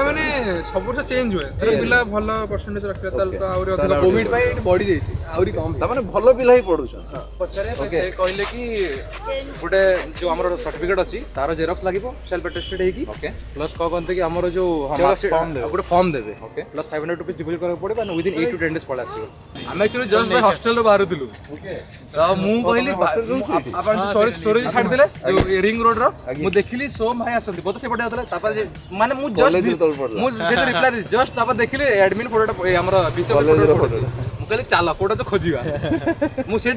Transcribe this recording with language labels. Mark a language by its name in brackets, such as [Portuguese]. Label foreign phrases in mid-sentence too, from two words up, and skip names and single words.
[Odia] ନା ମାନେ ସବୁ ବର୍ଷ ଚେଞ୍ଜ ହୁଏ ଯଦି ପିଲା ଭଲ ପରସେଣ୍ଟେଜ ରଖିଲେ ତାହେଲେ ତ ଆହୁରି ଅଧିକ କୋଭିଡ ପାଇଁ ଏଠି ବଢି ଯାଇଛି ଆହୁରି କମ ତାମାନେ ଭଲ ପିଲା ହିଁ ପଢୁଛନ୍ତି ପଚାରେ ସେ କହିଲେ କି ଗୋଟେ ଯୋଉ ଆମର ସାର୍ଟିଫିକେଟ ଅଛି ତାର ଜେରକ୍ସ ଲାଗିବ [English] self attested [Odia] ହେଇକି ଓକେ ପ୍ଲସ୍ କ'ଣ କହନ୍ତି କି ଆମର ଯୋଉ ଗୋଟେ ଫର୍ମ ଦେବେ [English] plus 500 rupees deposit [Odia] କରିବାକୁ ପଡ଼ିବ [English] and within 8 to 10 days [Odia] ପଳେଇ ଆସିବ ଆମେ [English] actually just [Odia] ଭାଇ ହଷ୍ଟେଲରୁ ବାହାରୁଥିଲୁ ତ ମୁଁ କହିଲି ଆପଣ ଯୋଉ ଷ୍ଟୋରେଜ ଛାଡ଼ିଥିଲେ ଯୋଉ [English] ring road [Odia] ମୁଁ ଦେଖିଲି ସୋମ ଭାଇ ଆସନ୍ତି ବୋଧେ ସେପଟେ ଯାଉଥିଲେ ତାପରେ ମାନେ ମୁଁ ଜଷ୍ଟ ମୁଁ ସେଇଟା ରିପ୍ଲାଏ ଦେଇଛି ଜଷ୍ଟ ତାପରେ ଦେଖିଲି ଆଡମିନ୍ ଫଟୋଟା ଆମର ବିଷୟ ମୁଁ କହିଲି ଚାଲ କୋଉଟା ତ ଖୋଜିବା ମୁଁ ସେଠି